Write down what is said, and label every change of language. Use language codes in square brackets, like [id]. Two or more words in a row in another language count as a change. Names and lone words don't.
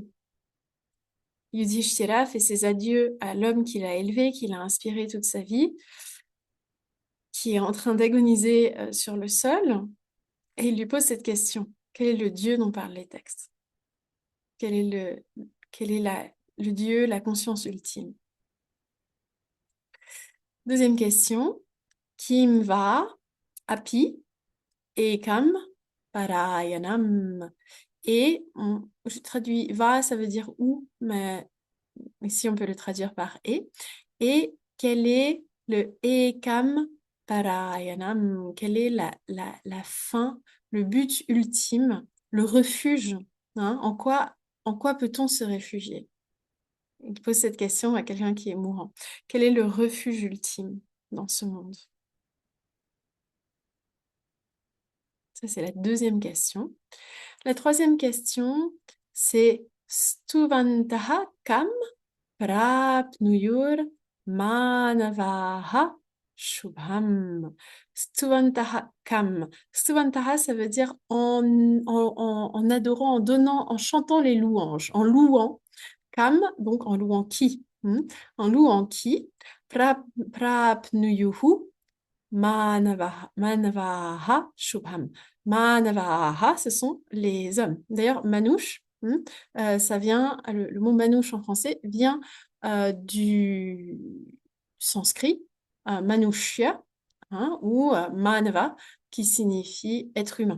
[fr] Yudhishthira fait ses adieux à l'homme qu'il a élevé, qu'il a inspiré toute sa vie, qui est en train d'agoniser sur le sol, et il lui pose cette question. Quel est le Dieu dont parlent les textes? Quel est le Dieu, la conscience ultime? Deuxième question. [sa] Kim va api ekam parayanam. [fr] Et je traduis va, ça veut dire où, mais ici on peut le traduire par et. Et quel est le [sa] ekam parayanam? [fr] Quelle est la fin, le but ultime, le refuge? En quoi peut-on se réfugier? Il pose cette question à quelqu'un qui est mourant. Quel est le refuge ultime dans ce monde? Ça, c'est la deuxième question. La troisième question, c'est [sa] Stuvantaha kam prapnuyur manavaha shubham. Stuvantaha kam. [fr] Stuvantaha, ça veut dire en adorant, en donnant, en chantant les louanges, en louant. Kam, donc en louant qui? En louant qui? [sa] Prapnuyuhu Manavaha Shubham. [fr] Manavaha, ce sont les hommes. D'ailleurs, manouche, ça vient, le mot manouche en français vient du sanskrit, manushya, ou manava, qui signifie être humain.